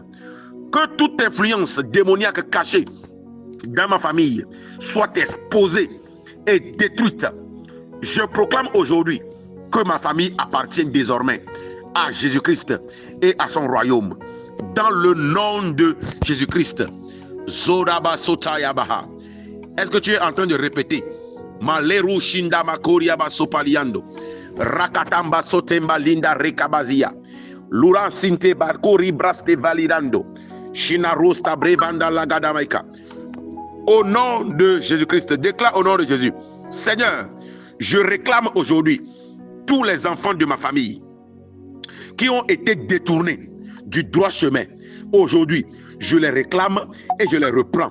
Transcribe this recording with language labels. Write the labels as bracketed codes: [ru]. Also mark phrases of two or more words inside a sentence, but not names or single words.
[fr] Que toute influence démoniaque cachée dans ma famille soit exposée et détruite. Je proclame aujourd'hui que ma famille appartient désormais à Jésus-Christ et à son royaume. Dans le nom de Jésus-Christ. Est-ce que tu es en train de répéter? Maleru shinda makoria basopaliando. Rakatamba sotemba linda rekabazia. Lura sinte barkori braste validando. Shina rosta brevanda lagadamaika. Au nom de Jésus-Christ, déclare au nom de Jésus. Seigneur, je réclame aujourd'hui tous les enfants de ma famille qui ont été détournés du droit chemin. Aujourd'hui, je les réclame et je les reprends.